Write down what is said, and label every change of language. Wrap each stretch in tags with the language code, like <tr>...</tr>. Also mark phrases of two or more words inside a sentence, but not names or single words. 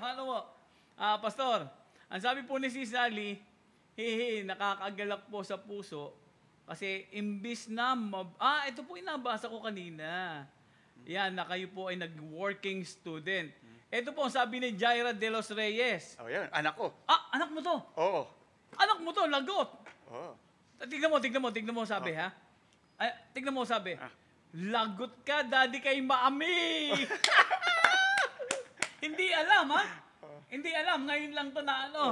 <tl>Ano po? Pastor, ang sabi po ni si Sally, nakakagalak po sa puso kasi imbis na ito po inabasa ko kanina. Yan, na kayo po ay nag-</tl> <en>working student.</en> <tl>Ito po ang sabi ni Jaira de los Reyes. Oh, yan. Anak ko. Anak mo to. Oo. Anak mo to, lagot. Oo. Tignan mo sabi ha. Ay, tignan mo sabi. Lagot ka, daddy kay Mami. Hindi alam ha. Hindi alam, ngayon lang to na ano.</tl>